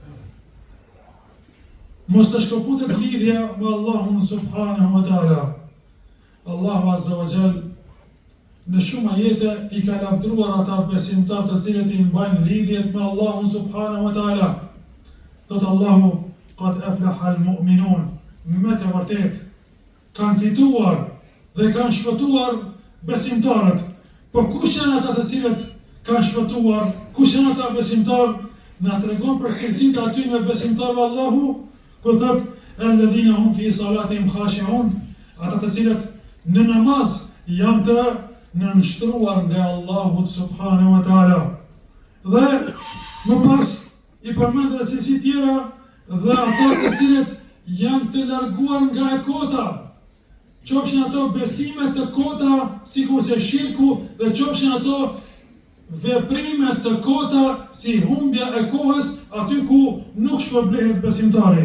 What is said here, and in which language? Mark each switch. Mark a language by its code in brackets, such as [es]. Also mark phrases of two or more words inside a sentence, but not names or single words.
[sq] Mos të shkëputet lidhja me Allahun [ar] سبحانه وتعالى. [sq] Allahu [ar] عز وجل [sq] në shumë ajete i ka lavdruar ata besimtarë të cilët i mbajnë lidhjet me Allahun [ar] سبحانه وتعالى. [sq] Thot Allahu, [ar] قد أفلح المؤمنون, [sq] me të vërtet kanë fituar dhe kanë shpëtuar besimtarët. Por kush janë ata të cilët kanë shpëtuar? Kush janë ata besimtarë? Na tregon për cilësitë e atyre besimtarëve Allahu, kur thot [ar] الذين هم في صلاتهم خاشعون, [sq] ata të cilët në namaz janë të nënshtruar nga Allahu [ar] سبحانه وتعالى. [sq] Dhe më pas i përmend edhe cilësi tjera dhe ata të cilët janë të larguar nga e kota. Qofshin ato besime të kota, sikurse shirku, dhe qofshin ato veprime të kota si humbja e kohës, aty ku nuk shpërblehet besimtari.